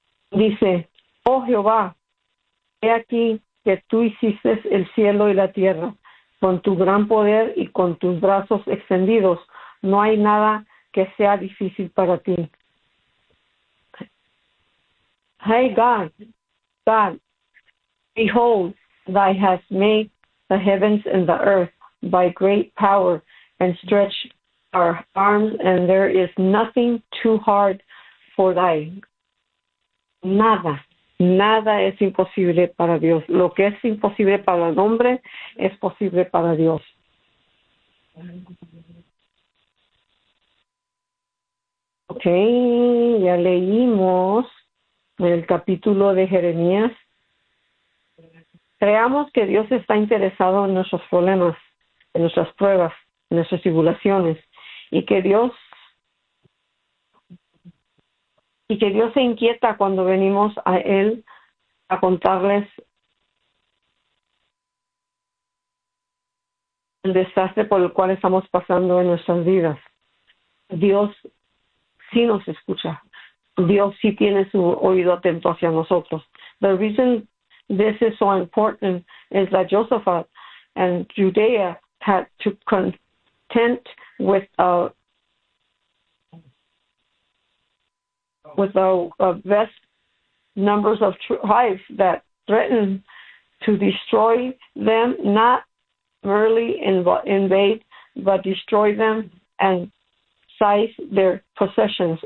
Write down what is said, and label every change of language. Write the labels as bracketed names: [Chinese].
[Spanish] Dice, oh Jehová, he aquí que tú hiciste el cielo y la tierra con tu gran poder y con tus brazos extendidos. No hay nada que sea difícil para ti. [English] Hey God, God, behold, thou hast made the heavens and the earth by great power and stretched our arms, and there is nothing too hard for thy. [Spanish] Nada, nada es imposible para Dios. Lo que es imposible para el hombre es posible para Dios. Ok, ya leímos el capítulo de Jeremías. Creamos que Dios está interesado en nuestros problemas, en nuestras pruebas, en nuestras tribulaciones. Y que Dios se inquieta cuando venimos a Él a contarles el desastre por el cual estamos pasando en nuestras vidas. Dios sí nos escucha. Dios sí tiene su oído atento hacia nosotros. [English] The reason this is so important is that Josaphat and Judea had to contend with the vast numbers of tribes that threaten to destroy them, not merely invade, but destroy them and seize their possessions.